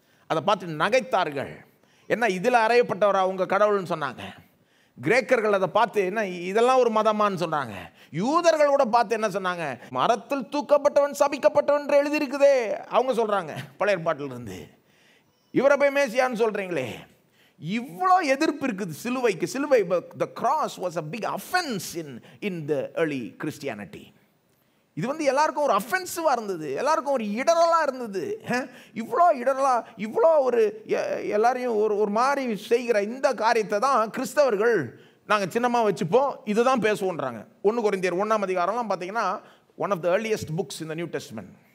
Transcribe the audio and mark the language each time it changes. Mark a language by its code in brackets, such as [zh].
[ta] அதை பார்த்து நகைத்தார்கள். என்ன, இதில் அறையப்பட்டவரா அவங்க கடவுள்னு சொன்னாங்க. கிரேக்கர்கள் அதை பார்த்து என்ன இதெல்லாம் ஒரு மதமான்னு சொன்னாங்க. யூதர்கள் கூட பார்த்து என்ன சொன்னாங்க, மரத்தில் தூக்கப்பட்டவன் சபிக்கப்பட்டவன் என்று எழுதியிருக்குதே அவங்க சொல்கிறாங்க பழைய ஏற்பாட்டிலிருந்து. இவரை போய் மேசியான்னு சொல்கிறீங்களே. இவ்வளோ எதிர்ப்பு இருக்குது சிலுவைக்கு. [en] சிலுவை, the cross was a big offense in the early Christianity. [ta] இது எல்லாருக்கும் ஒரு அஃபென்சிவாக இருந்தது, எல்லாருக்கும் ஒரு இடரலாக இருந்தது. இவ்வளோ இடரலாக, இவ்வளோ எல்லாரையும் ஒரு மாதிரி செய்கிற இந்த காரியத்தை தான் கிறிஸ்தவர்கள் நாங்கள் சின்னமாக வச்சுப்போம், இதுதான் பேசுவோன்றாங்க. 1 கொரிந்தியர் 1ஆம் அதிகாரம்லாம் பார்த்தீங்கன்னா [en] One of the earliest books in the new testament.